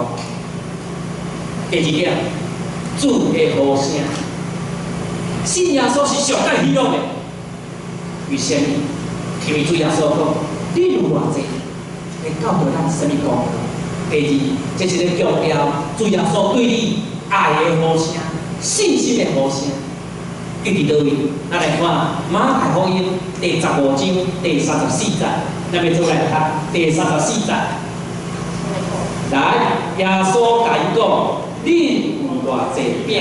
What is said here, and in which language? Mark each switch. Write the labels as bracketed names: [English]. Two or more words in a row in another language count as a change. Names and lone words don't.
[Min Nan Chinese] 第二点，主的呼声，信耶稣是上界喜乐的。为什么？因为主耶稣讲，你有偌济，会教导咱什么功课？第二，这是咧强调主耶稣对你爱的呼声、信心的呼声。伊伫倒位？咱来看马太福音第15章第34节，咱要做来读第34节。来，耶稣甲伊讲：恁有偌济饼？